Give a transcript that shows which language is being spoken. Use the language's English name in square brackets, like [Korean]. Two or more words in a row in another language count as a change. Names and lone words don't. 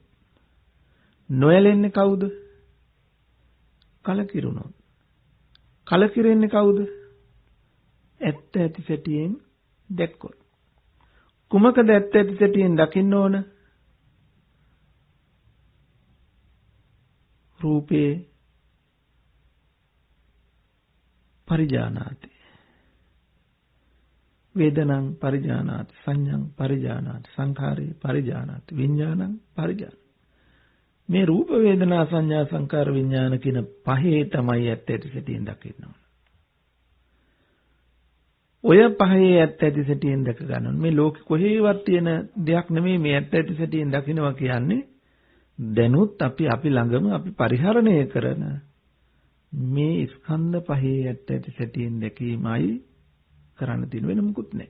[Sinhala] නොඇලෙන්නේ කවුද? කලකිරුණොත්. කලකිරෙන්නේ කවුද? ඇත්ත ඇති සැටියෙන් දැක්කොත්. කුමකද ඇත්ත ඇති සැටියෙන් දකින්න ඕන? [Pali] රූපේ පරිජානාති, වේදනං පරිජානාති, සංඥං පරිජානාති, සංඛාරේ පරිජානාති, විඥානං පරිජානාති. [Sinhala] මේ රූප වේදනා සංඥා සංකාර විඥාන කියන පහේ තමයි ඇත්ත ඇති සැටියෙන් දකින්න ඕන. ඔය පහේ ඇත්ත ඇති සැටියෙන් දැක ගන්න ඕන. මේ ලෝකෙ කොහේවත් තියෙන දෙයක් නෙමෙයි මේ ඇත්ත ඇති සැටියෙන් දකින්නවා කියන්නේ. දැනුත් අපි ළඟම අපි පරිහරණය කරන මේ ස්කන්ධ පහේ ඇත්ත ඇති සැටියෙන් දැකීමයි කරන්න තියෙන, වෙන මොකුත් නැහැ.